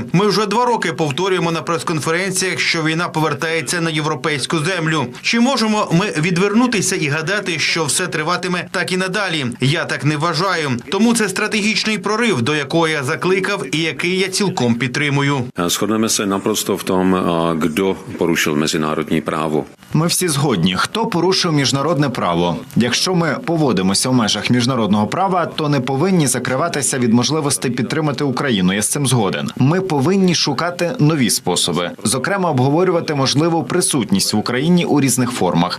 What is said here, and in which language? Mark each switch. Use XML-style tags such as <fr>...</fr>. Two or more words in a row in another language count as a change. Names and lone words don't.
<uk>Ми вже 2 роки повторюємо на прес-конференціях, що війна повертається на європейську землю. Чи можемо ми відвернутися і гадати, що все триватиме так і надалі? Я так не вважаю. Тому це стратегічний прорив, до якого я закликав і який я цілком підтримую.</uk> <cs>Сходнeme se naprosto v tom, kdo porušil mezinárodní právo.</cs> <uk>Ми всі згодні, хто порушив міжнародне право. Якщо ми поводимося в межах міжнародного права, то не повинні закриватися від можливості підтримати Україну. Я з цим згоден. Ми повинні шукати нові способи. Зокрема, обговорювати можливу присутність в Україні у різних формах.</uk>